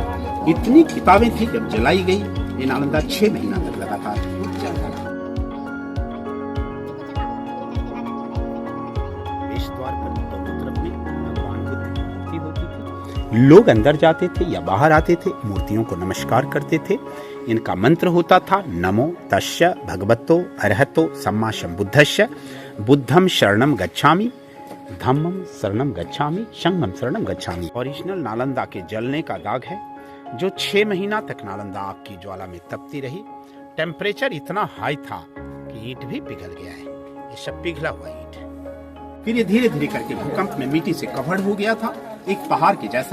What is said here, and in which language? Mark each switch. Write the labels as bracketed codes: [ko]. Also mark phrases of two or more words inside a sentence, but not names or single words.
[hi] इतनी किताबें थी जब जलाई गई। ये नालंदा 6 महीना तक लगातार चलता रहा। प्रवेश द्वार पर दोनों तरफ में भगवान बुद्ध की मूर्ति होती थी। लोग अंदर जाते थे या बाहर आते थे, मूर्तियों को नमस्कार करते थे। इनका मंत्र होता था [pi] नमो तस्य भगवतो अरहतो सम्मा संबुद्धस्य बुद्धम शरणम गच्छामि, धम्मम शरणम गच्छामि, संघम शरणम गच्छामि। [hi] ओरिजिनल नालंदा के जलने का दाग है जो 6 महीना तक नालंदा आग की ज्वाला में तपती रही। टेम्परेचर इतना हाई था कि ईंट भी पिघल गया है। ये सब पिघला हुआ ईंट है। फिर ये धीरे धीरे करके भूकंप में मिट्टी से कवर्ड हो गया था, एक पहाड़ के जैसा।